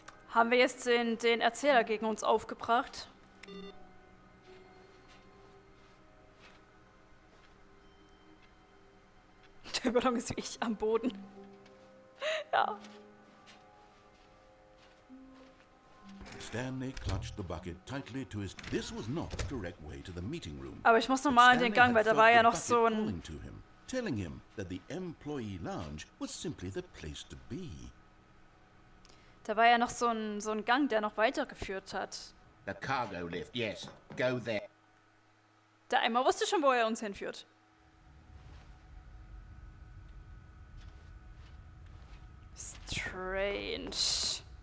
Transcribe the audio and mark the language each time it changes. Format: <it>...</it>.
<de>Haben wir jetzt den Erzähler gegen uns aufgebracht? Der Ballon ist wie ich am Boden. Ja.</de> <en>Stanley clutched the bucket tightly to his... This was not the correct way to the meeting room.</en> <de>Aber ich muss nochmal in den Gang, weil da war ja noch so ein...</de> <en>Calling to him. telling him that the employee lounge was simply the place to be.</en> <de>Da war ja noch so ein Gang, der noch weitergeführt hat.</de> <en>The cargo lift, yes. Go there.</en> <de>Der Eimer wusste schon, wo er uns hinführt.</de> <en>Strange.</en>